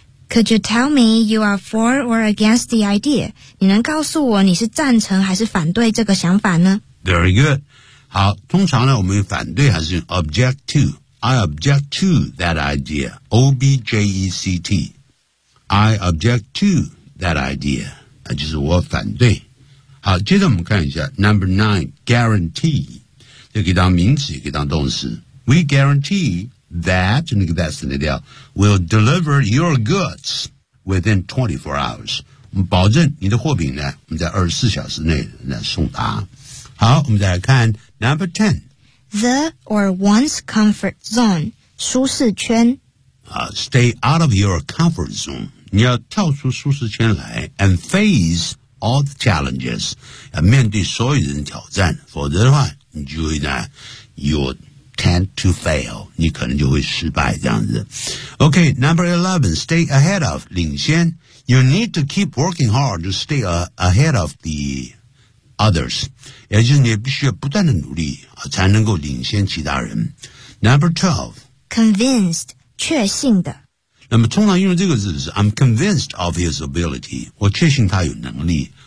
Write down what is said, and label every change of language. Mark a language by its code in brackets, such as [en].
[en] Could you tell me you are for or against the idea? [zh] 你能告诉我你是赞成还是反对这个想法呢？ [en] Very good. [zh] 好，通常呢，我们反对还是 object to。 [en] I object to that idea. O-B-J-E-C-T. I object to that idea. [zh] 就是我反对。好，接着我们看一下 [en] Number 9, [zh] guarantee. 这可以当名词，也可以当动词。 [en] We guarantee that, [zh] 那个 [en] that [zh] 那条 [en] will deliver your goods within 24 hours. [zh] 我们保证你的货品呢，我们在24小时内来送达。好，我们再来看 [en] Number 10. The or one's comfort zone, [zh] 舒适圈。 [en] Stay out of your comfort zone. [zh] 你要跳出舒适圈来 [en] and face all the challenges. [zh] 要面对所有人的挑战，否则的话，你就会呢 [en] you tend to fail. [zh] 你可能就会失败这样子。 [en] Okay, number 11, stay ahead of, [zh] 领先。 [en] You need to keep working hard to stay ahead of the... others， [zh] 也就是你必须要不断的努力啊，才能够领先其他人。 [en] Number 12， convinced， [zh] 确信的。那么通常用的这个字是 [en] I'm convinced of his ability， [zh] 我确信他有能力。